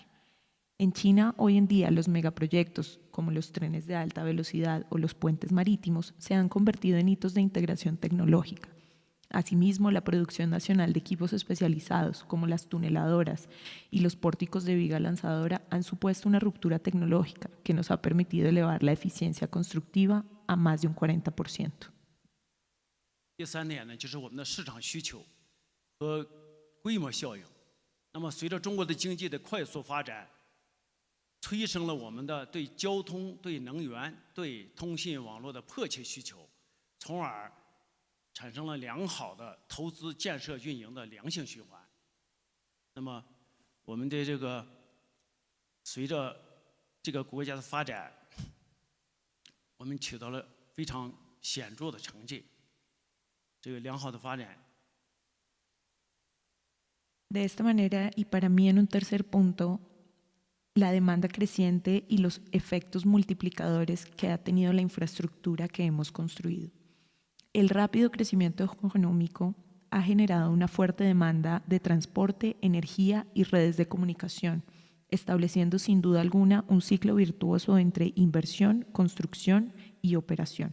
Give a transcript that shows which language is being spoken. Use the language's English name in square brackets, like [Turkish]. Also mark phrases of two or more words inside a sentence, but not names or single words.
[Spanish] En China, hoy en día, los megaproyectos, como los trenes de alta velocidad o los puentes marítimos, se han convertido en hitos de integración tecnológica. Asimismo, la producción nacional de equipos especializados, como las tuneladoras y los pórticos de viga lanzadora, han supuesto una ruptura tecnológica que nos ha permitido elevar la eficiencia constructiva a más de un 40%. [Chinese] 第三点呢，就是我们的市场需求和规模效应。那么，随着中国的经济的快速发展，催生了我们的对交通、对能源、对通信网络的迫切需求，从而产生了良好的投资、建设、运营的良性循环。那么，我们的这个随着这个国家的发展，我们取得了非常显著的成绩。这个良好的发展。 [Spanish] De esta manera, y para mí en un tercer punto, la demanda creciente y los efectos multiplicadores que ha tenido la infraestructura que hemos construido. El rápido crecimiento económico ha generado una fuerte demanda de transporte, energía y redes de comunicación, estableciendo sin duda alguna un ciclo virtuoso entre inversión, construcción y operación.